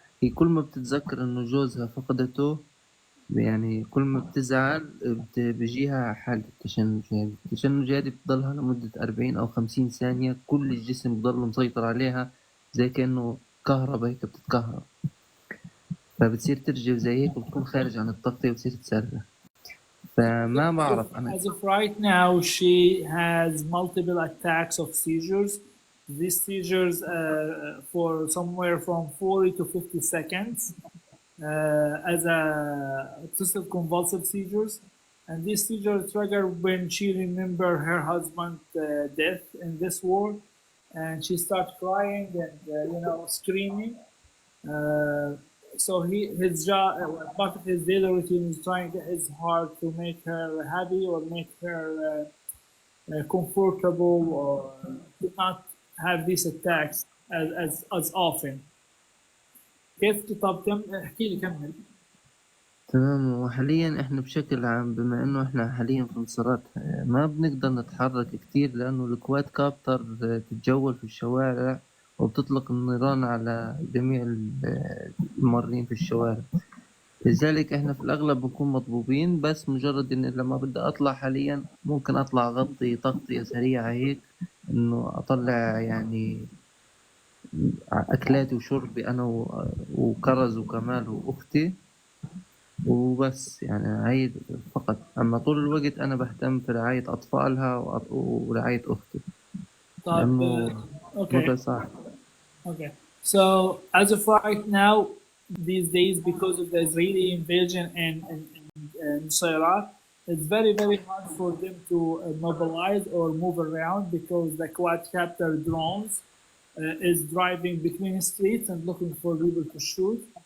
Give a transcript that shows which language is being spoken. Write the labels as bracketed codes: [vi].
[ar] هي كل ما بتتذكر إنه جوزها فقدته، يعني كل ما بتزعل بيجيها حالة التشنج. يعني التشنج هذه بتضلها لمدة 40 أو 50 ثانية، كل الجسم بضل مسيطر عليها زي كأنه كهرباء هيك بتتكهرب، فبتصير ترجف زي هيك وبتكون خارج عن التغطية وبتصير تصرخ. فما بعرف أنا. [en] As of right now, she has multiple attacks of seizures. These seizures for somewhere from 40 to 50 seconds as a obsessive convulsive seizures. And these seizures trigger when she remember her husband's death in this war, and she starts crying and screaming. So his job, part of his daily routine is trying his hard to make her happy or make her comfortable, or to not have these attacks as often. [ar] كيف طب احكي لي كمل. تمام. وحاليا احنا بشكل عام بما انه احنا حاليا في انصارات ما بنقدر نتحرك كتير، لانه الكواد كابتر تتجول في الشوارع وبتطلق النيران على جميع المارين في الشوارع. لذلك احنا في الاغلب بنكون مطبوبين، بس مجرد ان لما بدي اطلع حاليا ممكن اطلع اغطي تغطية سريعة هيك، انه اطلع يعني اكلاتي وشربي انا وكرز وكمال واختي وبس. يعني هاي فقط. أما طول الوقت أنا بهتم في رعاية أطفالها ورعاية أختي، لأنه وضع صعب. [en] Okay. So as of right now, these days, because of the Israeli invasion and Syria, it's very hard for them to mobilize or move around, because the quadcopter drones is driving between streets and looking for people to shoot.